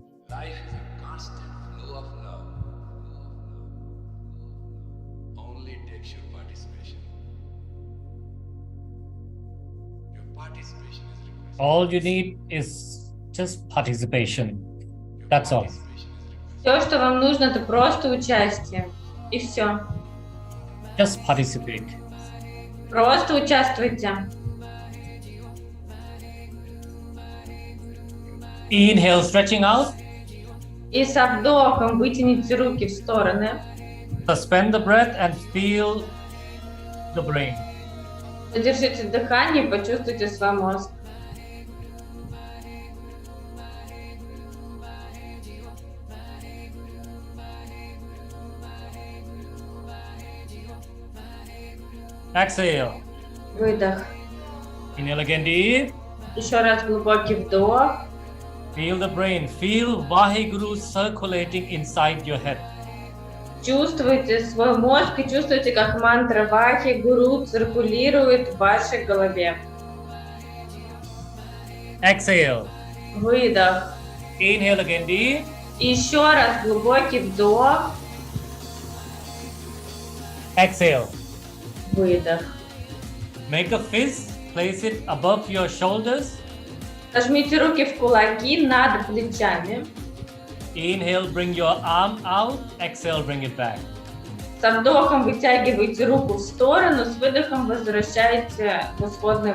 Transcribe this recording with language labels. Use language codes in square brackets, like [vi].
[en] Life is a constant flow of love. Only takes your participation. Your participation is requested. All you need is just participation. Your That's all. participation is requested. [ru] Все, что вам нужно, это просто участие. И все. [en] Just participate. [ru] Просто участвуйте. [en] Inhale, stretching out. [ru] И со вдохом вытяните руки в стороны. [en] Suspend the breath and feel the brain. [ru] Задержите дыхание и почувствуйте свой мозг. [en] Exhale. [ru] Выдох. [en] Inhale again deep. [ru] Еще раз глубокий вдох. [en] Feel the brain. Feel Vaheguru circulating inside your head. [ru] Чувствуйте свой мозг и чувствуйте, как мантра Вахи Гуру циркулирует в вашей голове. [en] Exhale. [ru] Выдох. [en] Inhale again deep. [ru] И еще раз глубокий вдох. [en] Exhale. [ru] Выдох. [en] Make a fist. Place it above your shoulders. [ru] Сожмите руки в кулаки над плечами. [en] Inhale, bring your arm out. Exhale, bring it back. [ru] Со вдохом вытягивайте руку в сторону, с выдохом возвращайте в исходное